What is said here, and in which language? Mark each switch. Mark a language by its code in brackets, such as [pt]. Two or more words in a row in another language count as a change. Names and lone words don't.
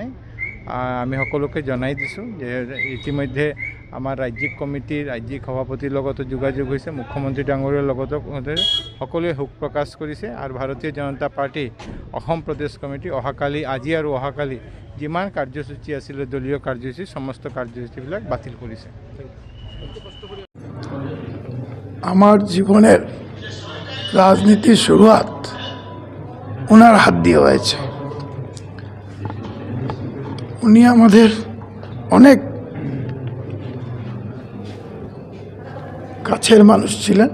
[as] আমি সকলোকে জনাই দিছোঁ যে ইতিমধ্যে আমাৰ ৰাজ্যিক কমিটিৰ ৰাজ্যিক সভাপতিৰ লগতো যোগাযোগ হৈছে, মুখ্যমন্ত্ৰী ডাঙৰীয়াৰ লগতো সকলোৱে শোক প্ৰকাশ কৰিছে। আৰু ভাৰতীয় জনতা পাৰ্টি অসম প্ৰদেশ কমিটি অহাকালি আজি আৰু অহাকালি যিমান কাৰ্যসূচী আছিলে দলীয় কাৰ্যসূচী সমস্ত কাৰ্যসূচীবিলাক বাতিল কৰিছে। [bn] আমার জীবনের রাজনীতির শুরুয়াত ওনার হাত দিয়ে হয়েছে। উনি আমাদের অনেক কাছের মানুষ ছিলেন।